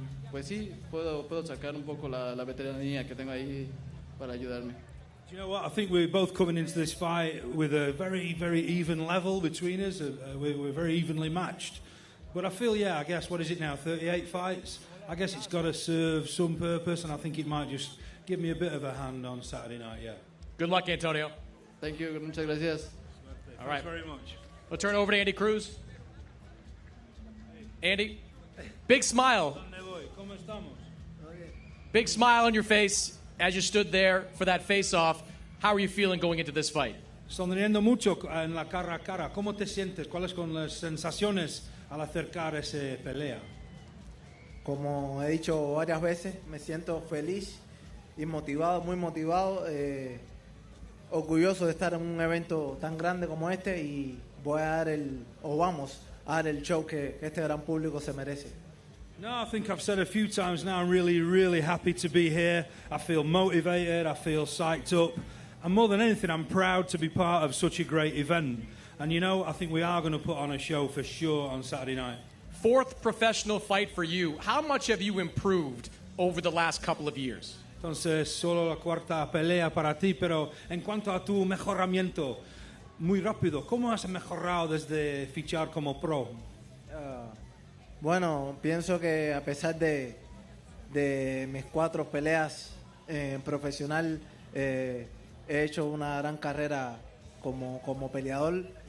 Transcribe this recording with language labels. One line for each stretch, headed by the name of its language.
Spanish: pues sí, puedo sacar un poco la veteranía que tengo ahí para ayudarme.
English: Do you know what? I think we're both coming into this fight with a very, very even level between us. We're very evenly matched. But I feel, I guess, what is it now, 38 fights? I guess it's got to serve some purpose, and I think it might just give me a bit of a hand on Saturday night, Good luck, Antonio. Thank you.
Spanish: Muchas gracias.
English: All right. Thanks very much. We'll turn it over to Andy Cruz. Andy, big smile. Big smile on your face as you stood there for that face-off. How are you feeling going into this fight?
Spanish: Sonriendo mucho en la cara a cara. ¿Cómo te sientes? ¿Cuáles son las sensaciones al acercar esa pelea? Como he dicho varias veces, me siento feliz y motivado, muy motivado, orgulloso de estar en un evento tan grande como este y vamos a dar el show que este gran público se merece.
English: No, I think I've said a few times now, I'm really, really happy to be here. I feel motivated, I feel psyched up. And more than anything, I'm proud to be part of such a great event. And you know, I think we are going to put on a show for sure on Saturday night. Fourth professional fight for you. How much have you improved over the last couple of years?
Spanish: Entonces, solo la cuarta pelea para ti, pero en cuanto a tu mejoramiento, muy rápido, ¿cómo has mejorado desde fichar como pro? Bueno, pienso que a pesar de mis 4 peleas profesional, he hecho una gran carrera como peleador.